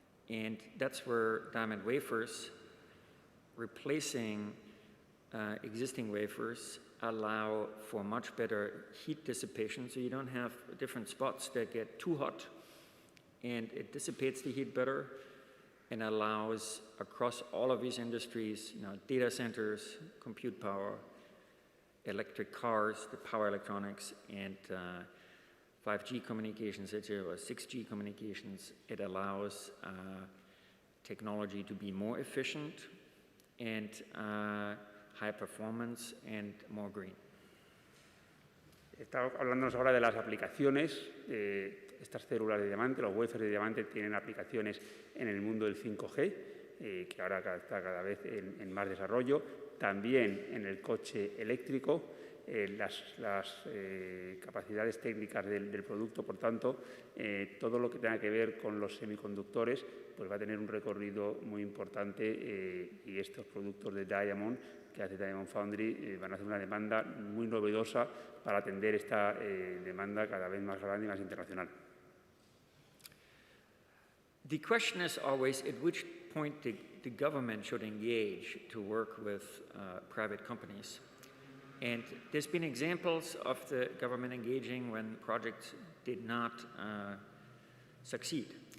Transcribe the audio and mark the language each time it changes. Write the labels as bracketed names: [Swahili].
[English] And that's where diamond wafers, replacing existing wafers, allow for much better heat dissipation, so you don't have different spots that get too hot, and it dissipates the heat better and allows across all of these industries, data centers, compute power, electric cars, the power electronics, and 5G communications, or 6G communications. It allows technology to be more efficient and high performance and more green. [Spanish] Está hablándonos ahora de las aplicaciones. Estas células de diamante, los wafers de diamante, tienen aplicaciones en el mundo del 5G, que ahora está cada vez en más desarrollo. También en el coche eléctrico. Las capacidades técnicas del producto, por tanto, todo lo que tenga que ver con los semiconductores, pues va a tener un recorrido muy importante y estos productos de Diamond que hace Diamond Foundry van a hacer una demanda muy novedosa para atender esta demanda cada vez más grande y más internacional. [English] The question is always at which point the government should engage to work with private companies. And there's been examples of the government engaging when projects did not succeed.